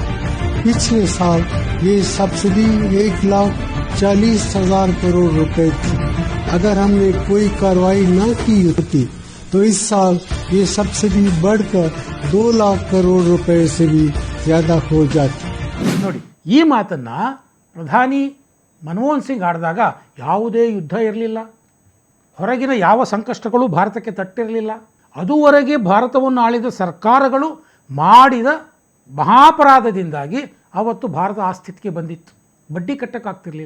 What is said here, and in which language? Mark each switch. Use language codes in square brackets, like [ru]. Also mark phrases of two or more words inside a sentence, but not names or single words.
[hi] पिछले साल ये सब्सिडी 1,40,000 करोड़ रुपए थी। अगर हमने कोई कार्रवाई न की होती तो इस साल ये सब्सिडी बढ़कर 2 लाख करोड़ रुपए से भी ज्यादा हो जाती। [kn] ನೋಡಿ, ಈ ಮಾತನ್ನು ಪ್ರಧಾನಿ ಮನಮೋಹನ್ ಸಿಂಗ್ ಆಡಿದಾಗ ಯಾವುದೇ ಯುದ್ಧ ಇರಲಿಲ್ಲ, ಹೊರಗಿನ ಯಾವ ಸಂಕಷ್ಟಗಳು ಭಾರತಕ್ಕೆ ತಟ್ಟಿರಲಿಲ್ಲ. ಅದುವರೆಗೆ ಭಾರತವನ್ನು ಆಳಿದ ಸರ್ಕಾರಗಳು ಮಾಡಿದ ಮಹಾಪರಾಧದಿಂದಾಗಿ ಅವತ್ತು ಭಾರತ ಆ ಸ್ಥಿತಿಗೆ ಬಂದಿತ್ತು, ಬಡ್ಡಿ ಕಟ್ಟಕ್ಕಾಗ್ತಿರ್ಲಿಲ್ಲ.